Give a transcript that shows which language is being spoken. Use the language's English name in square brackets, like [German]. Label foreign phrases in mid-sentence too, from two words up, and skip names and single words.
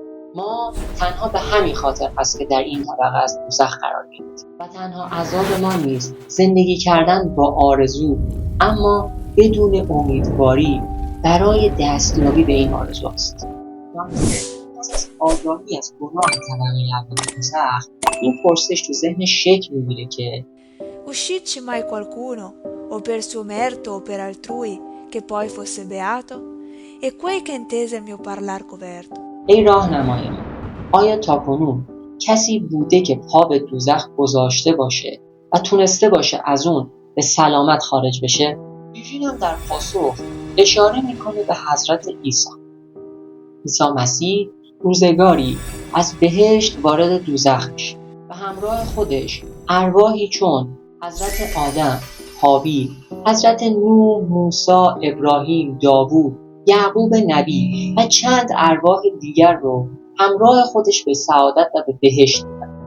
[Persian] ما تنها به همین خاطر هست که در این طبقه از دوزخ قرار گرفتیم و تنها عذاب ما نیست زندگی کردن با آرزو اما بدون امیدواری برای دستیابی به این آرزو است. از آگاهی از گناه طبقه اول دوزخ این پرسش تو ذهن شکل میگیره که [Italian] Uscicci mai qualcuno, o per suo merito o per altrui, che poi fosse beato? E quei che intese il mio parlar coverto? [Persian] ای راهنمای من، آیا تاکنون کسی بوده که پا به دوزخ گذاشته باشه و تونسته باشه از اون به سلامت خارج بشه؟ ویرژیل هم در پاسخ اشاره میکنه به حضرت عیسی مسیح روزگاری از بهشت وارد دوزخ میشه و همراه خودش ارواحی چون حضرت آدم، حابیل، حضرت نوح، موسی، ابراهیم، داوود، یعقوب نبی و چند ارواح دیگر رو همراه خودش به سعادت و به بهشت بردن.